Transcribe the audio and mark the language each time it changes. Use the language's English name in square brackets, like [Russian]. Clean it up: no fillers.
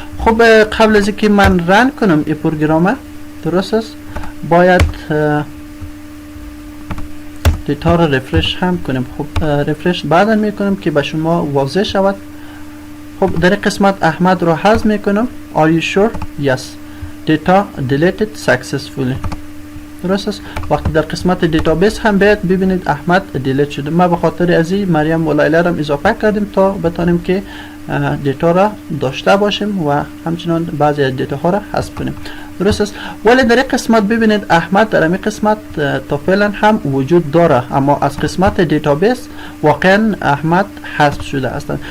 [Persian] خب قبل از اینکه من رن کنم این پروگرام درست است باید دیتا را رفرش هم کنیم. خب رفرش بعدا میکنم که به شما واضح شود. خب در قسمت احمد رو حذف میکنم. [English] Are you sure؟ Yes. Data deleted successfully. [Persian] درست است. وقتی در قسمت دیتابیس هم باید ببینید احمد دیلیت شده. ما به خاطر از این مریم و لیلا را اضافه کردیم تا بتانیم که دیتا را داشته باشیم و همچنان بعضی از دیتا ها را حذف کنیم. درست است. ولی در این قسمت ببینید احمد در این قسمت تا فعلا هم وجود داره اما از قسمت دیتابیس واقعا احمد حذف شده است.